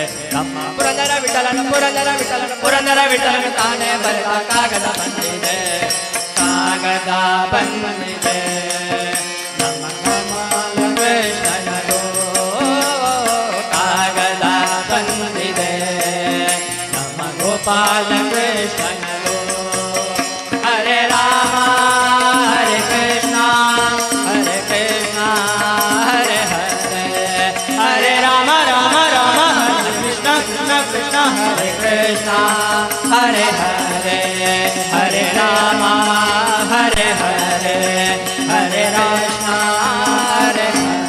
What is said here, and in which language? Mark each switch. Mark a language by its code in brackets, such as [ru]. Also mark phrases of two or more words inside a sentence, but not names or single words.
[kn] ನಮ್ಮ ಪುರಂದರ ವಿಠಲನು ಪುರಂದರ ವಿಠಲನು ಪುರಂದರ ವಿಠಲನು ತಾನೇ ಬರೆದ ಕಾಗದ ಬಂದಿದೆ, ಕಾಗದ ಬಂದಿದೆ ನಮ್ಮ ಕಮಲ ಕೃಷ್ಣನದು. ಕಾಗದ ಬಂದಿದೆ ನಮ್ಮ ಗೋಪಾಲ ಕೃಷ್ಣನದು. [sa] ಹರೇ ರಾಮ ಹರೇ ಕೃಷ್ಣ ಹರೇ ಹರೇ, Hare Krishna, Hare Hare, Hare Rama, Hare Hare, Hare Krishna, Hare Hare.